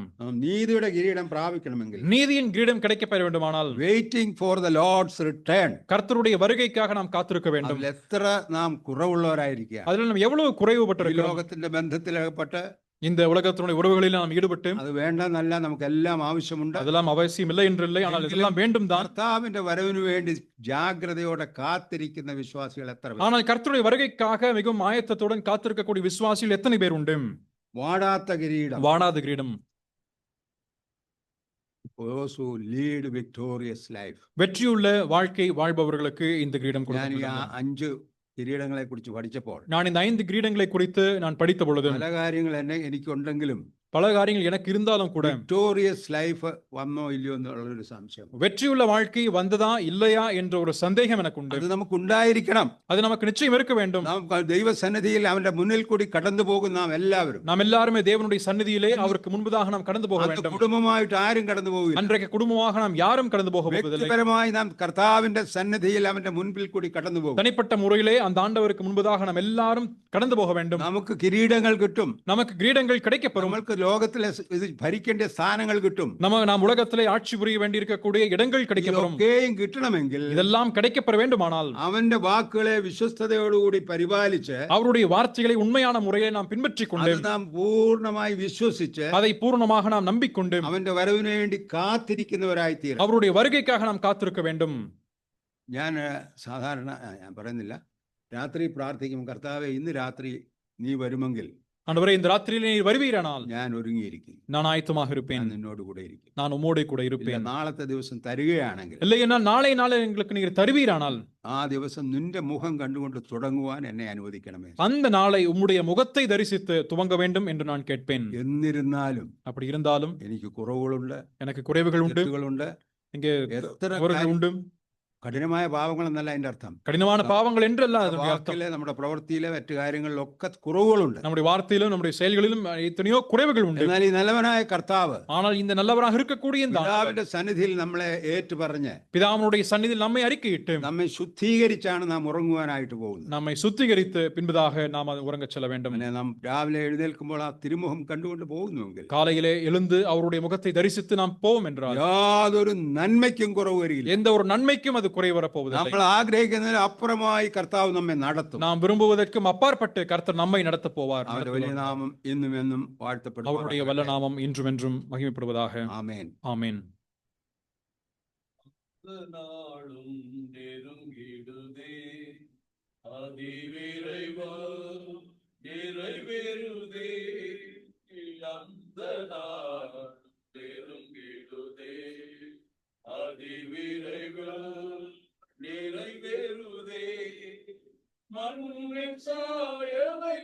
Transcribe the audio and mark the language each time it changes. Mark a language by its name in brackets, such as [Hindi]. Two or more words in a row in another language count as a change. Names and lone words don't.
[Malayalam] നീതിയുടെ കിരീടം പ്രാപിക്കണമെങ്കിൽ, [Tamil] நீதியின் கிரீடம் கிடைக்கப்பெற வேண்டுமானால் [English] waiting for the Lord's return, [Tamil] கர்த்தருடைய வருகைக்காக நாம் காத்திருக்க வேண்டும். [Malayalam] എത്ര നാം കുറവുള്ളവരായിരിക്കുക. [Tamil] அதில் நாம் எவ்வளவு குறைவுபட்டிருக்கிறோம். [Malayalam] ലോകത്തിന്റെ ബന്ധത്തിലകപ്പെട്ട് [Tamil] இந்த உலகத்தினுடைய உறவுகளில் நாம் ஈடுபட்டு [Malayalam] അത് വേണ്ടെന്നല്ല, നമുക്കെല്ലാം ആവശ്യമുണ്ട്. [Tamil] அதெல்லாம் அவசியம் இல்லை என்றில்லை, ஆனால் இதெல்லாம் வேண்டும் தான். [Malayalam] കർത്താവിന്റെ വരവിന് വേണ്ടി ജാഗ്രതയോടെ കാത്തിരിക്കുന്ന വിശ്വാസികൾ എത്ര പേർ? [Tamil] ஆனால் கர்த்தருடைய வருகைக்காக மிகவும் ஆயத்தத்துடன் காத்திருக்கக்கூடிய விசுவாசிகள் எத்தனை பேர் உண்டு? [Malayalam] വാടാത്ത കിരീടം. [Tamil] வாடாத கிரீடம். [English] Those who lead victorious life. [Tamil] வெற்றியுள்ள வாழ்க்கை வாழ்பவர்களுக்கு இந்த கிரீடம் [Malayalam] ഞാൻ ഈ [Tamil] கொடுக்கப்படும். [Malayalam] 5 കിരീടങ്ങളെ കുറിച്ച് പഠിച്ചപ്പോൾ [Tamil] நான் இந்த 5 கிரீடங்களை குறித்து நான் படித்த பொழுது [Malayalam] പല കാര്യങ്ങൾ എനിക്കുണ്ടെങ്കിലും [Tamil] பல காரியங்கள் எனக்கு இருந்தாலும் கூட [English] victorious life [Malayalam] വന്നോ ഇല്ലയോ എന്നുള്ളൊരു സംശയം. [Tamil] வெற்றியுள்ள வாழ்க்கை வந்ததா இல்லையா என்ற ஒரு சந்தேகம் எனக்கு உண்டு. [Malayalam] അത് നമുക്കുണ്ടായിരിക്കണം. [Tamil] அது நமக்கு நிச்சயம் இருக்க வேண்டும். [Malayalam] നാം ദൈവസന്നിധിയിൽ അവന്റെ മുന്നിൽ കൂടി കടന്നു പോകും നാം എല്ലാവരും. [Tamil] நாம் எல்லாருமே தேவனுடைய சந்நிதியிலே அவருக்கு முன்பதாக நாம் கடந்து போக வேண்டும். [Malayalam] കുടുംബമായിട്ട് ആരും കടന്നു പോകില്ല. [Tamil] அன்றைக்கு குடும்பமாக நாம் யாரும் கடந்து போக போவதில்லை. [Malayalam] വ്യക്തിപരമായി നാം കർത്താവിന്റെ സന്നിധിയിൽ അവന്റെ മുൻപിൽ കൂടി കടന്നു പോകും. [Tamil] தனிப்பட்ட முறையிலே அந்த ஆண்டவருக்கு முன்பதாக நாம் எல்லாரும் கடந்து போக வேண்டும். [Malayalam] നമുക്ക് കിരീടങ്ങൾ കിട്ടും. [Tamil] நமக்கு கிரீடங்கள் கிடைக்கப்பெறும். [Malayalam] നമുക്ക് ലോകത്തിലെ ഇത് ഭരിക്കേണ്ട സ്ഥാനങ്ങൾ കിട്ടും. [Tamil] நாம் உலகத்திலே ஆட்சி புரிய வேண்டியிருக்கக்கூடிய இடங்கள் கிடைக்கப்பெறும். [Malayalam] ഇതൊക്കെയും കിട്ടണമെങ്കിൽ [Tamil] இதெல்லாம் கிடைக்கப்பெற வேண்டுமானால் [Malayalam] അവന്റെ വാക്കുകളെ വിശ്വസ്തയോടുകൂടി പരിപാലിച്ച് [Tamil] அவருடைய வார்த்தைகளை உண்மையான முறையை நாம் பின்பற்றிக் கொண்டு [Malayalam] അത് നാം പൂർണ്ണമായി വിശ്വസിച്ച് [Tamil] அதை பூர்ணமாக நாம் நம்பிக்கொண்டு [Malayalam] അവന്റെ വരവിന് വേണ്ടി കാത്തിരിക്കുന്നവരായി തീരും. [Tamil] அவருடைய வருகைக்காக நாம் காத்திருக்க வேண்டும். [Malayalam] ഞാൻ സാധാരണ ഞാൻ പറയുന്നില്ല, രാത്രി പ്രാർത്ഥിക്കും, കർത്താവേ ഇന്ന് രാത്രി നീ വരുമെങ്കിൽ [Tamil] ஆண்டவரே, இந்த ராத்திரியிலே நீர் வருவீரானால் [Malayalam] ഞാൻ ഒരുങ്ങിയിരിക്കും, [Tamil] நான் ஆயத்தமாக இருப்பேன், [Malayalam] ഞാൻ നിന്നോട് കൂടെ ഇരിക്കും. [Tamil] நான் உம்மோடு கூட [Malayalam] ഇല്ല, [Tamil] இருப்பேன். [Malayalam] നാളത്തെ ദിവസം തരികയാണെങ്കിൽ [Tamil] இல்லை [Malayalam] എന്നാൽ നാളെ [Tamil] எங்களுக்கு நீர் தருவீரானால் [Malayalam] ആ ദിവസം നിന്റെ മുഖം കണ്ടുകൊണ്ട് തുടങ്ങുവാൻ എന്നെ അനുവദിക്കണമേ. [Tamil] அந்த நாளை உம்முடைய முகத்தை தரிசித்து துவங்க வேண்டும் என்று நான் கேட்பேன். [Malayalam] എന്നിരുന്നാലും [Tamil] அப்படி இருந்தாலும் [Malayalam] എനിക്ക് കുറവുകളുണ്ട്, [Tamil] எனக்கு குறைவுகள் உண்டு, [Malayalam] തെറ്റുകളുണ്ട്. [Tamil] இங்கே [Malayalam] എത്ര [Tamil] தவறுகள் உண்டு. [Malayalam] കഠിനമായ പാവങ്ങളെന്നല്ല അതിന്റെ അർത്ഥം. [Tamil] கடினமான பாவங்கள் என்றல்ல அதனுடைய அர்த்தம். [Malayalam] വാക്കിലെ നമ്മുടെ പ്രവൃത്തിയിലെ മറ്റു കാര്യങ്ങളിലൊക്കെ കുറവുകളുണ്ട്. [Tamil] நம்முடைய வார்த்தையிலும் நம்முடைய செயல்களிலும் எத்தனையோ குறைவுகள் உண்டு. [Malayalam] എന്നാൽ ഈ നല്ലവനായ കർത്താവ് [Tamil] ஆனால் இந்த நல்லவராக இருக்கக்கூடிய இந்த [Malayalam] പിതാവിന്റെ സന്നിധിയിൽ നമ്മളെ ഏറ്റുപറഞ്ഞ് [Tamil] பிதாவினுடைய சந்நிதியில் நம்மை அறிக்கையிட்டு [Malayalam] നമ്മെ ശുദ്ധീകരിച്ചാണ് നാം ഉറങ്ങുവാനായിട്ട് പോകുന്നത്. [Tamil] நம்மை சுத்திகரித்து பின்பதாக நாம் உறங்கச் செல்ல வேண்டும். [Malayalam] അങ്ങനെ നാം രാവിലെ എഴുന്നേൽക്കുമ്പോൾ ആ തിരുമുഖം കണ്ടുകൊണ്ട് പോകുന്നുവെങ്കിൽ [Tamil] காலையிலே எழுந்து அவருடைய முகத்தை தரிசித்து நாம் போவோம் என்றால் [Malayalam] യാതൊരു നന്മയ്ക്കും കുറവ് വരികയില്ല. [Tamil] எந்த ஒரு நன்மைக்கும் அது குறை வரப்போவதில்லை. [Malayalam] നമ്മൾ ആഗ്രഹിക്കുന്നതിന് അപ്പുറമായി കർത്താവ് നമ്മെ നടത്തും. [Tamil] நாம் விரும்புவதற்கும் அப்பாற்பட்டு கர்த்தர் நம்மை நடத்த போவார். [Malayalam] അവരുടെ വലിയ നാമം ഇന്നും എന്നും വാഴ്ത്തപ്പെടും. [Tamil] அவருடைய வல்ல நாமம் இன்றும் என்றும் மகிமைப்படுவதாக. [Malayalam] ആമേൻ. [Tamil] ஆமென். நாளும் நெருங்கிடுதே, அதிவிரைவாய் நிறைவேறுதே, அந்த நாள் நெருங்கிடுதே, அதிவிரைவாய் நிறைவேறுதே, மண்ணின் சாயலை